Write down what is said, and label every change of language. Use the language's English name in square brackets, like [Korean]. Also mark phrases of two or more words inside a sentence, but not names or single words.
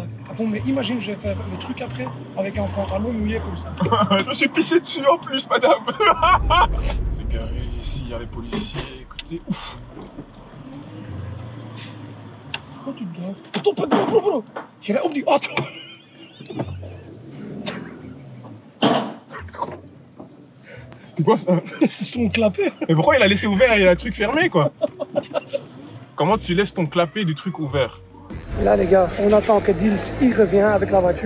[French] Bon, mais imagine, je vais faire le truc après avec un pantalon mouillé comme ça. Je me suis pissé dessus en plus, madame. C'est garé ici, il y a les policiers. Écoutez, ouf. Oh, tu te dois. Attends, bro. J'irai [Dutch] op die auto. [French] C'est quoi ça? C'est son clapet. Mais pourquoi il a laissé ouvert et il a le truc fermé, quoi? Comment tu laisses ton clapet du truc ouvert? Là, les gars, on attend que Dils y revient avec la voiture.